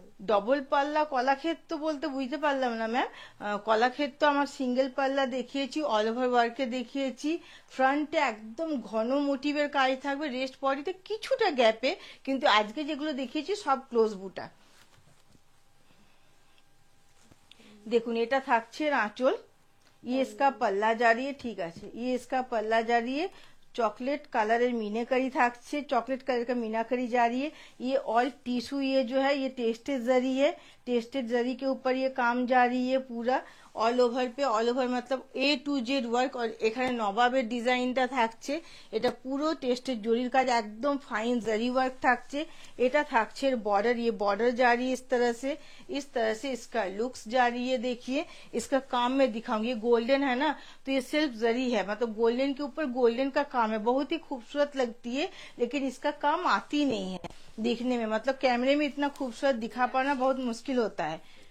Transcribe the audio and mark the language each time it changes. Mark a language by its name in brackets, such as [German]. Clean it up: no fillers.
[Bangla] Double পাল্লা কলাক্ষেত তো বলতে বুঝতে পারলাম না ম্যাম। কলাক্ষেত তো আমার সিঙ্গেল পাল্লা দেখিয়েছি, অল ওভার ওয়ার্কে দেখিয়েছি। ফ্রন্টে একদম ঘন মোটিভের কাজ থাকবে, রেস্ট বডিতে কিছুটা গ্যাপে, কিন্তু আজকে যেগুলো দেখিয়েছি সব ক্লোজ বুটা। দেখুন এটা থাকছে আঁচল, [Hindi] ये इसका पल्ला जा रही है, ठीक है, ये इसका पल्ला जा रही है। चॉकलेट कलर मीनाकारी থাকছে, चॉकलेट कलर का मीनाकारी जा रही है। ये ऑल टिश्यू, ये जो है ये टेस्टेड जरी है, टेस्टेड जरी के ऊपर ये काम जा रही है पूरा all over pay. [Bangla] All over Matlab A to Z work. আর এখানে নবাবের ডিজাইনটা থাকছে, এটা পুরো টেস্টের জরির কাজ, একদম ফাইন জারি ওয়ার্ক থাকছে। এটা থাকছে [Hindi] बॉर्डर, ये बॉर्डर जा रही है इस तरह से इसका लुक्स जा रही है। देखिए इसका काम मैं दिखाऊंगी, गोल्डन है ना, तो ये सिर्फ जरी है, मतलब गोल्डन के ऊपर गोल्डन का काम है, बहुत ही खूबसूरत लगती है, लेकिन इसका काम आती नहीं है दिखने में, मतलब कैमरे में इतना खूबसूरत दिखा पाना बहुत मुश्किल होता है।